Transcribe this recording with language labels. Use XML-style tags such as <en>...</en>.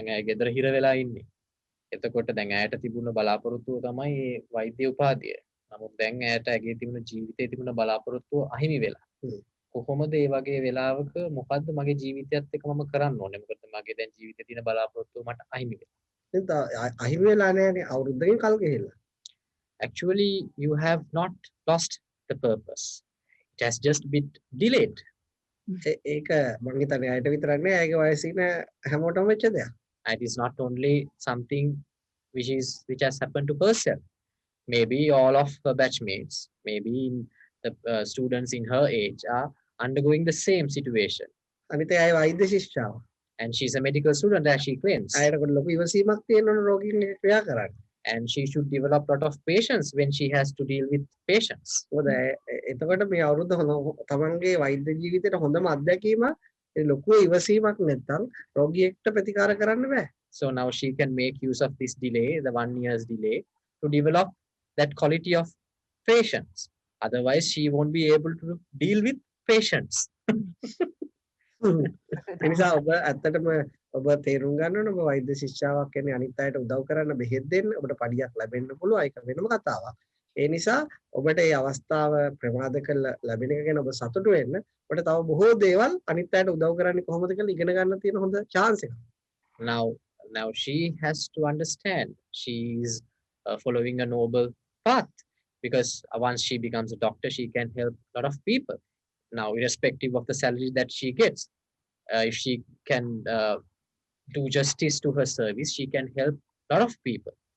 <si>දැන් ඇය ගෙදර හිර වෙලා ඉන්නේ. එතකොට දැන් ඇයට තිබුණ බලාපොරොත්තුව තමයි මේ වෛද්‍ය උපාධිය. නමුත් දැන් ඇයට ඇගේ තිබුණ ජීවිතයේ තිබුණ බලාපොරොත්තුව අහිමි වෙලා. කොහොමද මේ වගේ වෙලාවක මොකද්ද මගේ ජීවිතයත් එක්ක මම කරන්න ඕනේ? මොකද මගේ දැන් ජීවිතේ තියෙන බලාපොරොත්තුව මට අහිමි වෙලා. අහිමි වෙලා නෑනේ අවුරුද්දකින් කල් ගෙහිලා.</si> <en>Actually, you have not lost the purpose. It has just been delayed.</en> <si>ඒක මම හිතන්නේ ඇයට විතරක් නෑ ඇගේ වයසේ ඉන්න හැමෝටම වෙච්ච දෙයක්.</si> <en>It is not only something which has happened to herself. Maybe all of her batchmates, maybe the students in her age are undergoing the same situation.</en> <si>අනිත් ඇය වෛද්‍ය ශිෂ්‍යාව.</si> <en>And she's a medical student as she claims.</en> <si>ඇයට ලොකු ඉවසීමක් තියෙනවනේ රෝගීන් එක්ක ක්‍රියා කරන්න.</si> <en>And she should develop a lot of patience when she has to deal with patients.</en> <si>එතකොට මේ අවුරුද්ද තමන්ගේ වෛද්‍ය ජීවිතේට හොඳම අත්දැකීම ලොකු ඉවසීමක් නැත්නම් රෝගියෙක්ට ප්‍රතිකාර කරන්න බෑ.</si> <en>So now she can make use of this delay, the 1 year's delay, to develop that quality of patience. Otherwise, she won't be able to deal with patients.</en> <si>එනිසා ඔබ ඇත්තටම ඔබ තේරුම් ගන්න ඕන ඔබ වෛද්‍ය ශිෂ්‍යාවක් කියන්නේ අනිත් අයට උදව් කරන්න බෙහෙත් දෙන්න ඔබට පඩියක් ලැබෙන්න පුළුවන් ඒක වෙනම කතාවක්. ඒ නිසා ඔබට මේ අවස්ථාව ප්‍රමාද කරලා ලැබෙන එක ගැන ඔබ සතුටු වෙන්න. ඔබට තව බොහෝ දේවල් අනිත් අයට උදව් කරන්නේ කොහොමද කියලා ඉගෙන ගන්න තියෙන හොඳ chance එකක්.</si> <en>Now she has to understand she is following a noble path because once she becomes a doctor she can help a lot of people. Now, irrespective of the salary that she gets, if she can do justice to her service, she can help a lot of people.</en>